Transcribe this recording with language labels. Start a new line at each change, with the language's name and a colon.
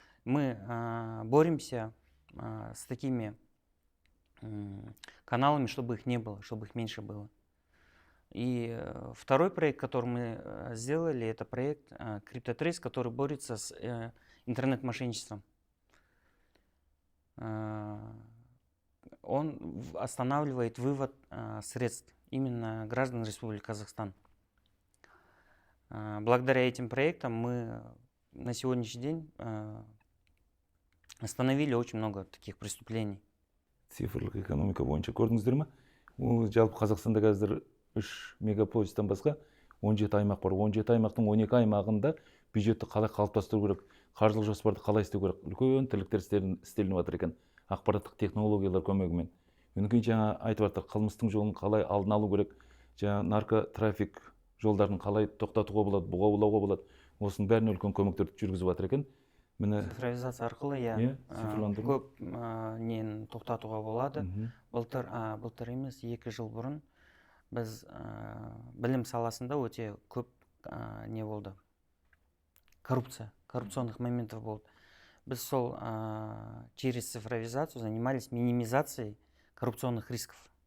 Russian: Мы боремся с такими каналами, чтобы их не было, чтобы их меньше было. И второй проект, который мы сделали, это проект CryptoTrace, который борется с интернет-мошенничеством. Он останавливает вывод средств именно граждан Республики Казахстан. Благодаря этим проектам мы на сегодняшний день остановили очень много таких преступлений.
Kazakh: Цифрлық экономика бойынша көрдіңіздер ме? Ол жалпы Қазақстанда қазір 3 мегаполистен басқа 17 аймақ бар. 17 аймақтың 12 аймағында бюджетті қалай қалыптастыру керек, қаржылық жоспарды қалай істеу керек, үлкен тірліктер істелініп жатыр екен, ақпараттық технологиялар көмегімен. Өңкей жаңа айтып жатыр, қылмыстың жолын қалай алдын алу керек, жаңа наркотрафик жолдарын қалай тоқтатуға болады, бұғаулауға болады. Осының бәріне үлкен көмектер жүргізіп жатыр екен. Міне Цифровизация арқылы цифрландыру. көп нені тоқтатуға болады. Былтыр емес, 2 жыл бұрын біз білім саласында өте көп не болды?
Russian: Коррупционных моментов болды.
Kazakh: Біз сол
Russian: через цифровизацию занимались минимизацией коррупционных рисков.